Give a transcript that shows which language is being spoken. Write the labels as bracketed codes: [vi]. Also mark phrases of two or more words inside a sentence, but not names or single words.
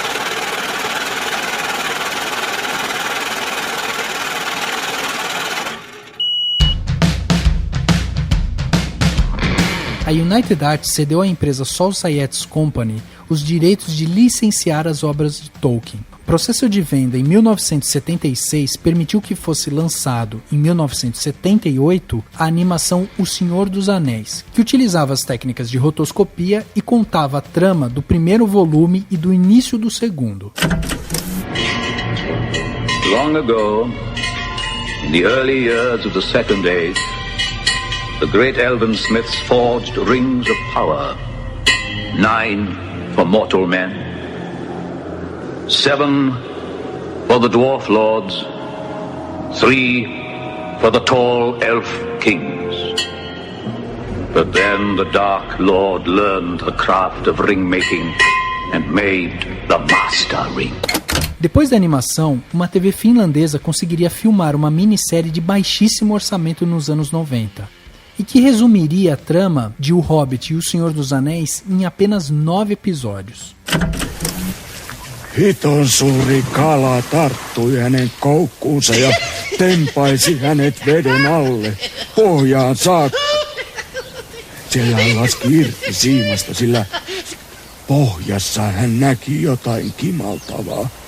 [pt] A United Arts cedeu à empresa Saul Zaentz Company os direitos de licenciar as obras de Tolkien. O processo de venda em 1976 permitiu que fosse lançado, em 1978, a animação O Senhor dos Anéis, que utilizava as técnicas de rotoscopia e contava a trama do primeiro volume e do início do segundo. [en] Long ago, in the early years of the Second Age, the great elven smiths forged rings of power, 9 for mortal men, 7 for the dwarf lords, 3 for the tall elf kings. But then the Dark Lord learned the craft of ring making and made the Master Ring. [pt] Depois da animação, uma TV finlandesa conseguiria filmar uma minissérie de baixíssimo orçamento nos anos 90, e que resumiria a trama de O Hobbit e O Senhor dos Anéis em apenas 9 episódios. [fi] Hiton suuri kala tarttui hänen koukkuunsa ja tempaisi hänet veden alle pohjaan saakka. Siellä hän laski irti siimasta, sillä pohjassa hän näki jotain kimaltavaa.